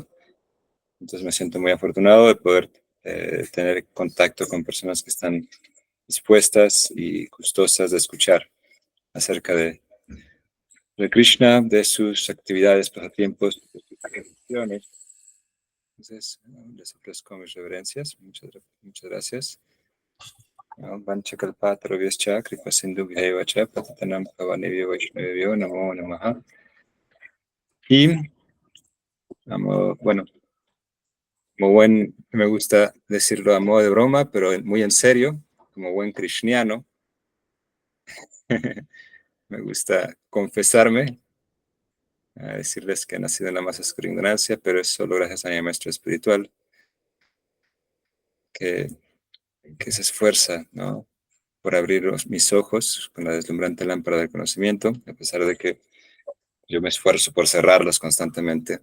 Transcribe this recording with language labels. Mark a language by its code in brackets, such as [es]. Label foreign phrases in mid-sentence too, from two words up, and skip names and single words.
[es] Entonces me siento muy afortunado de poder tener contacto con personas que están dispuestas y gustosas de escuchar acerca de Krishna, de sus actividades, pasatiempos, de sus acciones. Entonces, les ofrezco mis reverencias. Muchas gracias. [sa] वाञ्छाकल्पतरुभ्यश्च कृपासिन्धुभ्यएव पतितानां पावनेभ्यो वैष्णवेभ्यो नमो नमः. [es] Y, bueno, me gusta decirlo a modo de broma, pero muy en serio, como buen krishniano, me gusta confesarme, a decirles que he nacido en la más oscura ignorancia, pero es solo gracias a mi maestro espiritual que se esfuerza, ¿no?, por abrir mis ojos con la deslumbrante lámpara del conocimiento, a pesar de que yo me esfuerzo por cerrarlos constantemente.